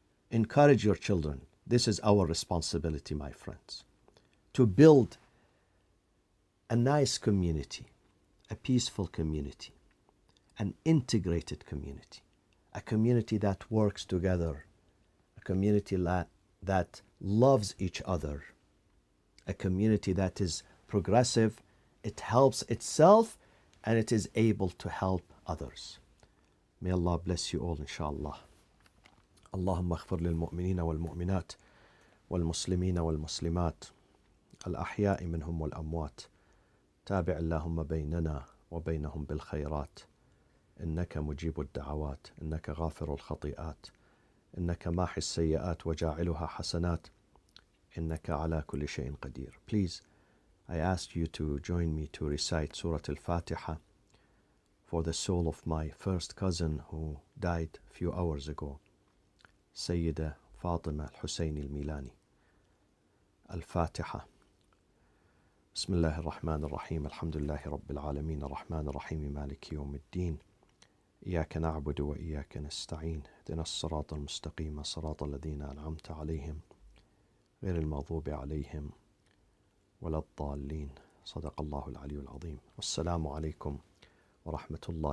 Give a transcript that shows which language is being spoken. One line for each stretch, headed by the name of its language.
English: Encourage your children. This is our responsibility, my friends, to build a nice community, a peaceful community, an integrated community, a community that works together, a community that loves each other, a community that is progressive, it helps itself, and it is able to help others. May Allah bless you all, inshallah.
Arabic: اللهم اغفر للمؤمنين والمؤمنات والمسلمين والمسلمات الأحياء منهم والأموات تابع اللهم بيننا وبينهم بالخيرات إنك مجيب الدعوات إنك غافر الخطيئات إنك ماحي السيئات وجاعلها حسنات إنك على كل شيء قدير.
English: Please, I ask you to join me to recite Surah Al-Fatiha for the soul of my first cousin who died a few hours ago, Sayyida Fatima Al-Hussein Al-Milani. Al-Fatiha.
Arabic: بسم الله الرحمن الرحيم الحمد لله رب العالمين الرحمن الرحيم مالك يوم الدين إياك نعبد وإياك نستعين اهدنا الصراط المستقيم صراط الذين أنعمت عليهم غير المغضوب عليهم ولا الضالين صدق الله العلي العظيم والسلام عليكم ورحمة الله